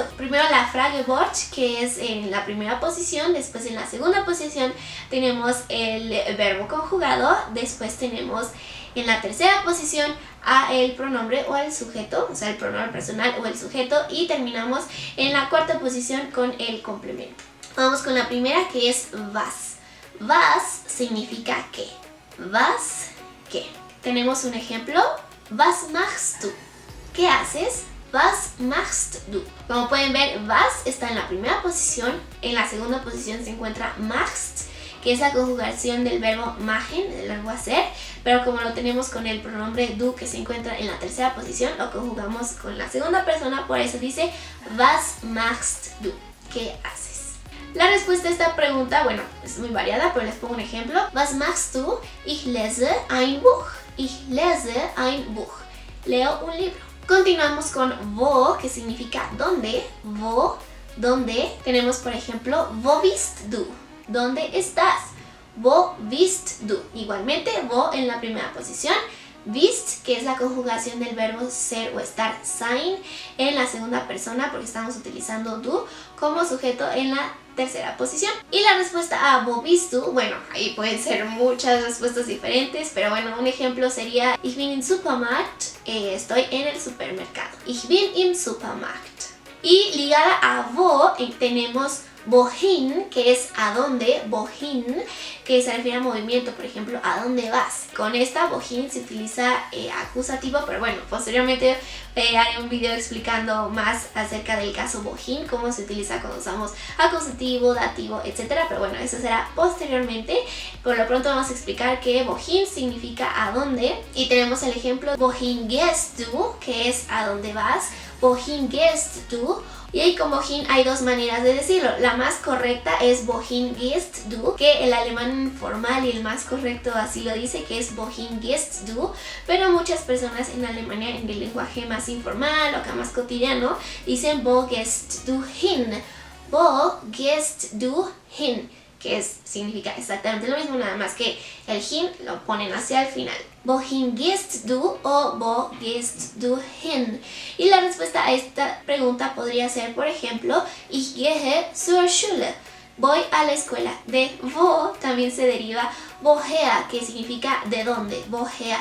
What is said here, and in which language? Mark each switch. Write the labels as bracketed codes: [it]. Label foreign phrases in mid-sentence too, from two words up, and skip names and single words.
[es] Primero la Fragewort, que es en la primera posición, después en la segunda posición tenemos el verbo conjugado, después tenemos en la tercera posición a el pronombre o al sujeto, o sea el pronombre personal o el sujeto, y terminamos en la cuarta posición con el complemento. Vamos con la primera, que es was. Was significa qué. Was, qué. Tenemos un ejemplo. [de] Was machst du? [es] ¿Qué haces? [de] Was machst du? [es] Como pueden ver, was está en la primera posición. En la segunda posición se encuentra machst, que es la conjugación del verbo machen, del verbo hacer, pero como lo tenemos con el pronombre du, que se encuentra en la tercera posición, lo conjugamos con la segunda persona, por eso dice [de] was machst du? [es] ¿Qué haces? La respuesta a esta pregunta, bueno, es muy variada, pero les pongo un ejemplo. [de] Was machst du? Ich lese ein Buch. Ich lese ein Buch. [es] Leo un libro. Continuamos con wo, que significa dónde. Wo, dónde. Tenemos, por ejemplo, [de] wo bist du? [es] ¿Dónde estás? [de] Wo bist du? [es] Igualmente, wo en la primera posición. Bist, que es la conjugación del verbo ser o estar, sein, en la segunda persona, porque estamos utilizando du como sujeto en la tercera posición. Y la respuesta a [de] wo bist du, [es] bueno, ahí pueden ser muchas respuestas diferentes, pero bueno, un ejemplo sería [de] Ich bin im Supermarkt, [es] estoy en el supermercado. [de] Ich bin im Supermarkt. [es] Y ligada a wo tenemos wohin, que es a dónde, wohin, que se refiere a movimiento, por ejemplo, ¿a dónde vas? Con esta wohin se utiliza acusativo, pero bueno, posteriormente haré un video explicando más acerca del caso wohin, cómo se utiliza cuando usamos acusativo, dativo, etc. Pero bueno, eso será posteriormente. Por lo pronto vamos a explicar que wohin significa a dónde, y tenemos el ejemplo [de] wohin gehst du, [es] que es a dónde vas, [de] wohin gehst du. [es] Y ahí con wohin hay dos maneras de decirlo. La más correcta es [de] wohin gehst du, [es] que el alemán formal y el más correcto así lo dice, que es [de] wohin gehst du, [es] pero muchas personas en Alemania, en el lenguaje más informal o acá más cotidiano, dicen [de] wo gehst du hin, wo gehst du hin, [es] que significa exactamente lo mismo, nada más que el hin lo ponen hacia el final. [de] Wohin gehst du o wo gehst du hin? [es] Y la respuesta a esta pregunta podría ser, por ejemplo, [de] Ich gehe zur Schule. [es] voy a la escuela. De wo también se deriva woher, que significa de dónde, woher.